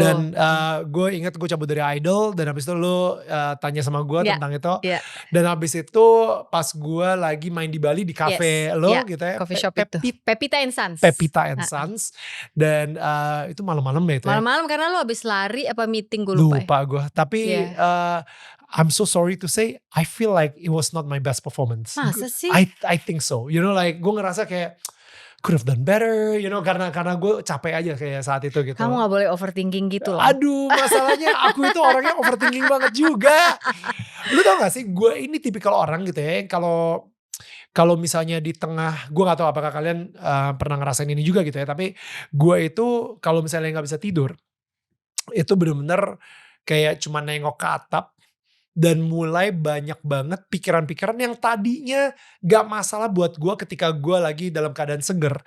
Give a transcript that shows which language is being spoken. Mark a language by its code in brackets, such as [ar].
[id] Dan gue inget gue cabut dari Idol dan habis itu lu tanya sama gue tentang itu. Yeah. Dan habis itu pas gue lagi main di Bali di cafe lo gitu ya. Coffee shop itu. Pepita and Sons. Pepita and Sons. Dan itu malam-malam ya itu ya. Malam-malam karena lu habis lari apa meeting gue lupa. Lupa gue. [en] Tapi I'm so sorry to say, I feel like it was not my best performance. [id] Masa sih? [en] I think so. You know, like [id] gue ngerasa kayak [en] could have done better, you know, [id] karena gue capek aja kayak saat itu gitu. Kamu gak boleh overthinking gitu loh. Aduh, masalahnya aku itu orangnya overthinking banget juga. Lu tau gak sih, gue ini tipikal orang gitu ya, kalau misalnya di tengah, gue gak tahu apakah kalian pernah ngerasain ini juga gitu ya, tapi gue itu kalau misalnya gak bisa tidur, itu bener-bener kayak cuma nengok ke atap, dan mulai banyak banget pikiran-pikiran yang tadinya gak masalah buat gue ketika gue lagi dalam keadaan seger.